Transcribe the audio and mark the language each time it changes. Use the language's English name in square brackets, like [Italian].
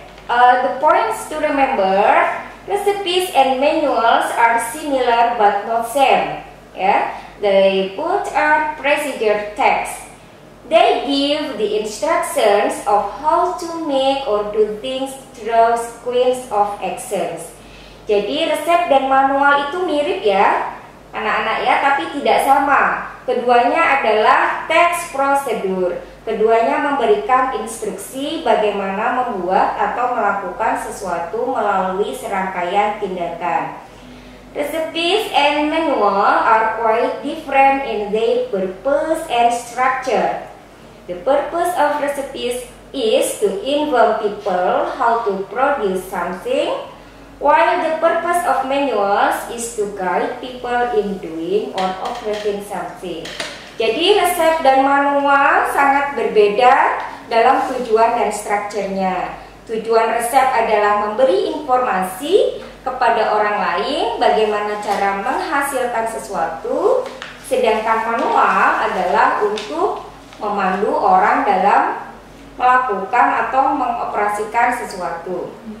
[English] The points to remember: recipes and manuals are similar but not same. They both are procedure text. They give the instructions of how to make or do things through sequence of actions. [Indonesian] Jadi resep dan manual itu mirip ya anak-anak ya, tapi tidak sama. Keduanya adalah text prosedur. Keduanya memberikan instruksi bagaimana membuat atau melakukan sesuatu melalui serangkaian tindakan. [English] Recipes and manual are quite different in their purpose and structure. The purpose of recipes is to inform people how to produce something, while the purpose of manuals is to guide people in doing or operating something. [Indonesian] Jadi resep dan manual sangat berbeda dalam tujuan dan strukturnya. Tujuan resep adalah memberi informasi kepada orang lain bagaimana cara menghasilkan sesuatu, sedangkan manual adalah untuk memandu orang dalam melakukan atau mengoperasikan sesuatu.